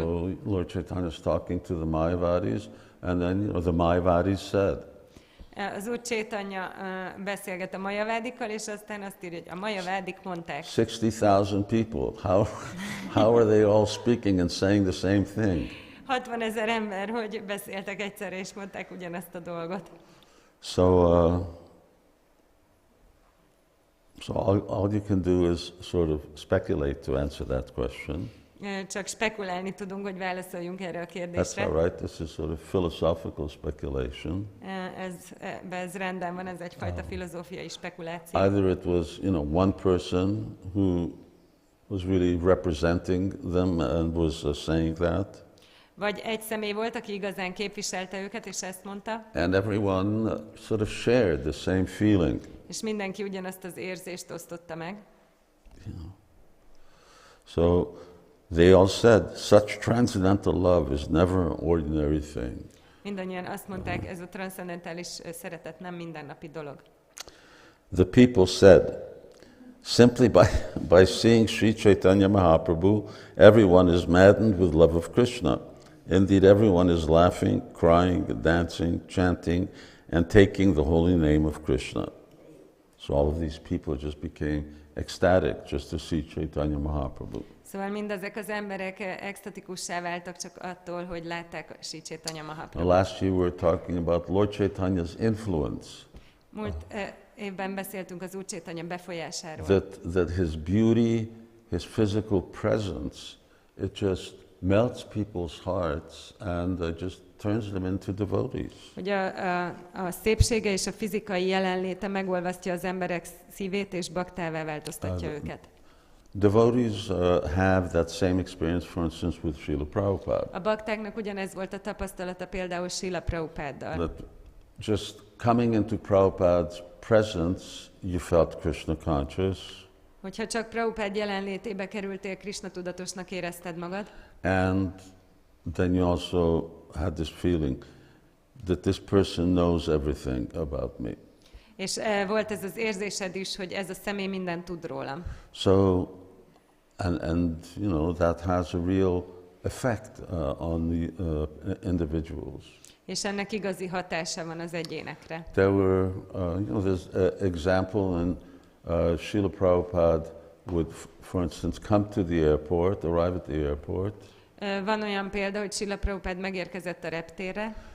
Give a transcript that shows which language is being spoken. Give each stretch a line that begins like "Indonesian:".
English: So Lord Chaitanya is talking to the Mayavadis, and then the Mayavadis said.
Hungarian: Az Úr Caitanya beszélget a majavádikkal, és aztán azt írja, hogy a majavádik mondták.
English: 60,000 people. How are they all speaking and saying the same thing?
Hungarian: 60 000 ember, hogy beszéltek egyszerre, és mondták ugyanezt a dolgot.
English: So all you can do is sort of speculate to answer that question.
Hungarian: Csak spekulálni tudunk, hogy válaszoljunk erre a
English: That's
Hungarian: kérdésre.
English: all right. This is sort of philosophical speculation.
Hungarian: Ez rendben van, ez egyfajta filozófiai spekuláció.
English: Either it was, one person who was really representing them and was saying that.
Hungarian: Vagy egy személy volt, aki igazán képviselte őket, és ezt mondta.
English: And everyone sort of shared the same feeling.
Hungarian: És mindenki ugyanazt az érzést osztotta meg.
English: So they all said, such transcendental love is never an ordinary thing.
Hungarian: Mindannyian azt mondták, ez a transzcendentális szeretet nem mindennapi dolog.
English: The people said, simply by seeing Sri Caitanya Mahaprabhu, everyone is maddened with love of Krishna. Indeed, everyone is laughing, crying, dancing, chanting, and taking the holy name of Krishna. So all of these people just became ecstatic just to see Caitanya Mahaprabhu.
Hungarian: Szóval mindezek az emberek extatikussá váltak csak attól, hogy látták Sri Caitanya Mahaprabhu.
English: Last year we were talking about Lord Chaitanya's influence.
Hungarian: Múlt évben beszéltünk az Úr Caitanya befolyásáról.
English: That his beauty, his physical presence, it just melts people's hearts and just turns them into devotees.
Hungarian: Hogy a szépsége és a fizikai jelenléte megolvasztja az emberek szívét, és baktává változtatja őket.
English: Devotees have that same experience, for instance, with Srila Prabhupada.
Hungarian: A baktáknak ugyanez volt a tapasztalata például Srila Prabhupáddal.
English: That just coming into Prabhupada's presence, you felt Krishna conscious.
Hungarian: Hogyha csak Prabhupád jelenlétébe kerültél, Krishna tudatosnak érezted magad.
English: And then you also had this feeling that this person knows everything about me.
Hungarian: És volt ez az érzésed is, hogy ez a személy mindent tud rólam.
English: So, and that has a real effect on the individuals.
Hungarian: És ennek igazi hatása van az egyénekre.
English: There were, there's an example in Srila Prabhupada would, for instance, come to the airport, arrive at the airport.
Hungarian: Van olyan példa, hogy Srila Prabhupád megérkezett a reptérre.